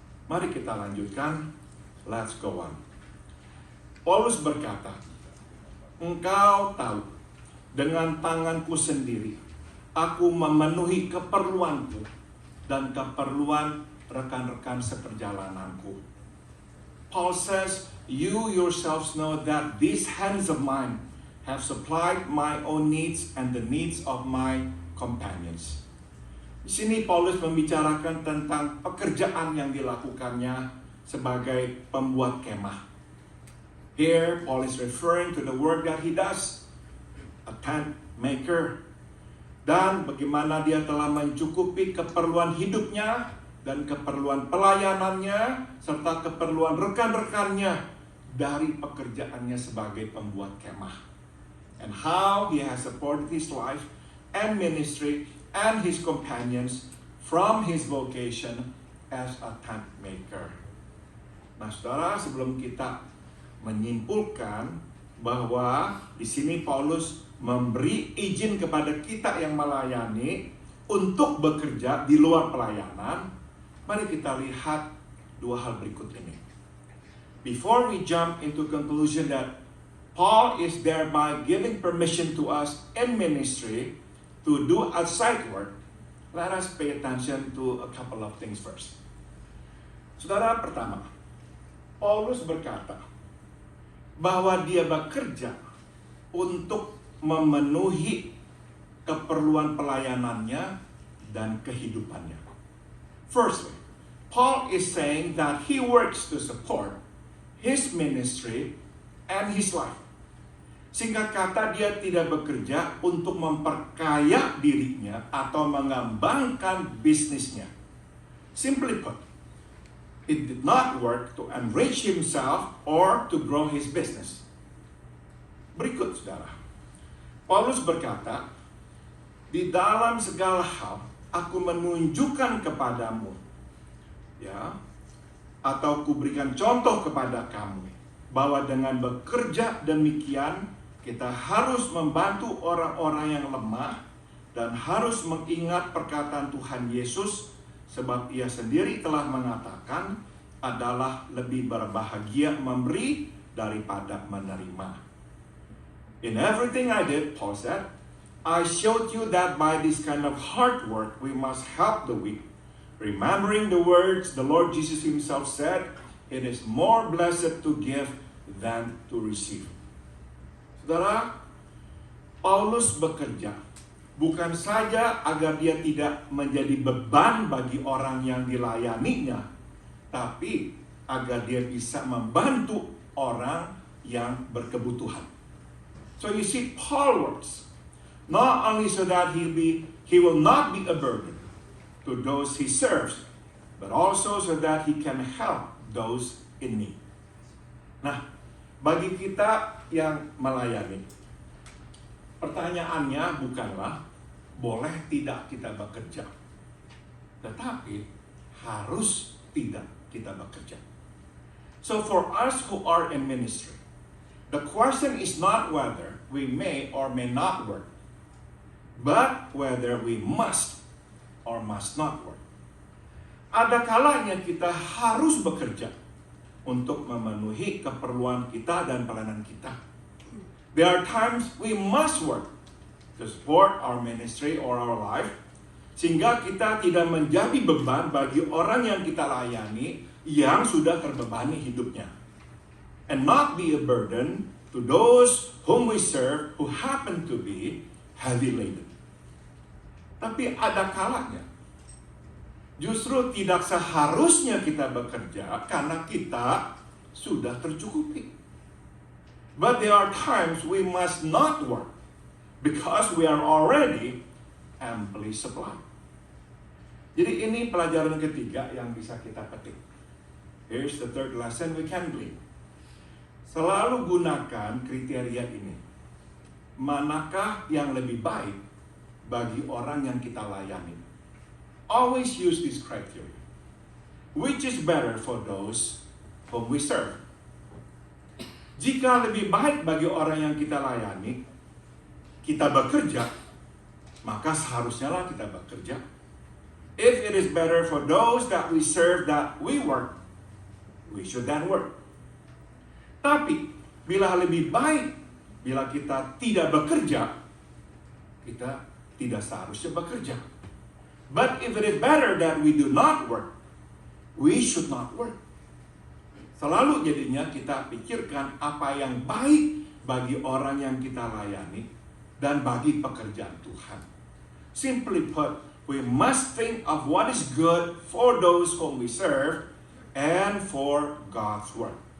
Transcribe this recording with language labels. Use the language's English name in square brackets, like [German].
[Indonesian] Mari kita lanjutkan. [English] Let's go on. [Indonesian] Paulus berkata, "Engkau tahu, dengan tanganku sendiri, aku memenuhi keperluanku dan keperluan rekan-rekan seperjalananku." [English] Paul says, "You yourselves know that these hands of mine have supplied my own needs and the needs of my companions." [Indonesian] Di sini Paulus membicarakan tentang pekerjaan yang dilakukannya sebagai pembuat kemah. [English] Here, Paul is referring to the work that he does, a tent maker, [Indonesian] dan bagaimana dia telah mencukupi keperluan hidupnya dan keperluan pelayanannya serta keperluan rekan-rekannya dari pekerjaannya sebagai pembuat kemah. [English] And how he has supported his life and ministry and his companions from his vocation as a tent maker. [Indonesian] Nah, saudara, sebelum kita menyimpulkan bahwa di sini Paulus memberi izin kepada kita yang melayani untuk bekerja di luar pelayanan, mari kita lihat dua hal berikut ini. [English] Before we jump into conclusion that Paul is thereby giving permission to us in ministry to do outside work, let us pay attention to a couple of things first. [Indonesian] Saudara, pertama, Paulus berkata bahwa dia bekerja untuk memenuhi keperluan pelayanannya dan kehidupannya. [English] Firstly, Paul is saying that he works to support his ministry and his life. [Indonesian] Singkat kata, dia tidak bekerja untuk memperkaya dirinya atau mengembangkan bisnisnya. [English] Simply put, it did not work to enrich himself or to grow his business. [Indonesian] Berikut, saudara. Paulus berkata, "Di dalam segala hal, aku menunjukkan kepadamu, ya, atau kuberikan contoh kepada kamu, bahwa dengan bekerja demikian, kita harus membantu orang-orang yang lemah dan harus mengingat perkataan Tuhan Yesus Sebab ia sendiri telah mengatakan adalah lebih berbahagia memberi daripada menerima. [English] In everything I did, Paul said, I showed you that by this kind of hard work we must help the weak, remembering the words the Lord Jesus himself said, it is more blessed to give than to receive. [Indonesian] Saudara, Paulus bekerja bukan saja agar dia tidak menjadi beban bagi orang yang dilayaninya, tapi agar dia bisa membantu orang yang berkebutuhan. [English] So you see, Paul works not only so that he will not be a burden to those he serves, but also so that he can help those in need. [Indonesian] Nah, bagi kita yang melayani, pertanyaannya bukanlah boleh tidak kita bekerja, tetapi harus tidak kita bekerja. [English] So for us who are in ministry, the question is not whether we may or may not work, but whether we must or must not work. [Indonesian] Ada kalanya kita harus bekerja untuk memenuhi keperluan kita dan pelayanan kita. [English] There are times we must work to support our ministry or our life, [Indonesian] sehingga kita tidak menjadi beban bagi orang yang kita layani yang sudah terbebani hidupnya. [English] And not be a burden to those whom we serve who happen to be heavy laden. [Indonesian] Tapi ada kalanya justru tidak seharusnya kita bekerja karena kita sudah tercukupi. [English] But there are times we must not work because we are already amply supplied. [Indonesian] Jadi ini pelajaran ketiga yang bisa kita petik. [English] Here's the third lesson we can glean. [Indonesian] Selalu gunakan kriteria ini. Manakah yang lebih baik bagi orang yang kita layani? [English] Always use this criteria. Which is better for those whom we serve? [Indonesian] Jika lebih baik bagi orang yang kita layani, kita bekerja, maka seharusnya lah kita bekerja. [English] If it is better for those that we serve that we work, we should then work. [Indonesian] Tapi, bila lebih baik, bila kita tidak bekerja, kita tidak seharusnya bekerja. [English] But if it is better that we do not work, we should not work. [Indonesian] Selalu jadinya kita pikirkan apa yang baik bagi orang yang kita layani dan bagi pekerjaan Tuhan. [English] Simply put, we must think of what is good for those whom we serve and for God's work.